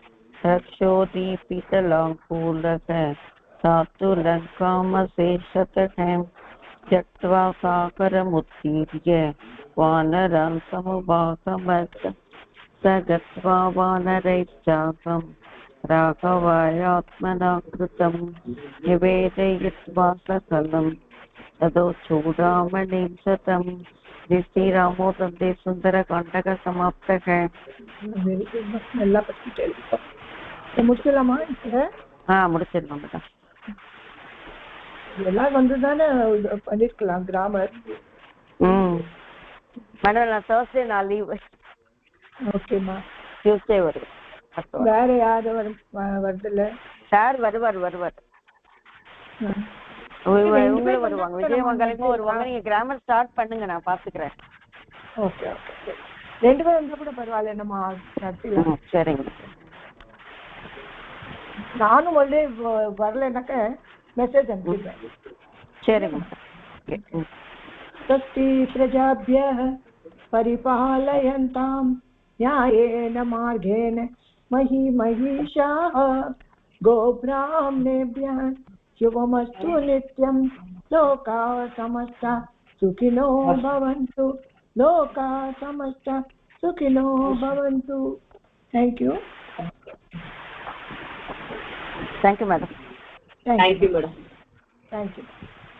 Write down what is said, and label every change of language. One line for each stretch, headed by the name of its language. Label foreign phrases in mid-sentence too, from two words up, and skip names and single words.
Sanskrit: रक्षोदीपितलाङ्कूलः सातु लङ्कामशेषतः त्यक्त्वा सागरमुत्तीर्य वानरान् समुपागमत् स गत्वा वानरैश्चापं राघवायात्मना कृतं निवेदयित्वा सकलं ततो चूडामणिं शतं श्रीरामो तन्ते सुन्दरकाण्डः समाप्तः
English: very good
Tamil: நல்லா படிச்சுட்டு முடிச்சிடலாமா இப்போ முடிச்சிடலாம் மேடம் எல்லாம் வந்து தானே பண்ணிருக்கலாம் கிராமர் மேடம் நான் தேர்ஸ்டே நான் லீவ் ஓகேம்மா டியூஸ்டே வருவேன் வேற யாரும் வருதுல்ல சார் வருவார் இவங்களும் வருவாங்க விஜயமங்கலமும் வருவாங்க நீங்க
English: grammar start
Tamil: பண்ணுங்க நான் பாத்துக்கிறேன்
English: okay okay
Tamil: 2 பேரும் இருந்தா கூட பரவாயில்ல நம்ம நடத்திடலாம் சரிங்க நானும் வந்து வரலனாக்க மெசேஜ் அனுப்பிடுறேன் சரிங்க
Sanskrit: स्वस्ति प्रजाभ्यः परिपालयन्तां न्यायेन मार्गेण महिषाः गोब्राह्मणेभ्यः शुभमस्तु नित्यं लोकाः समस्ता सुखिनो भवन्तु लोकाः समस्ता सुखिनो भवन्तु
English: thank you मैडम thank you madam thank you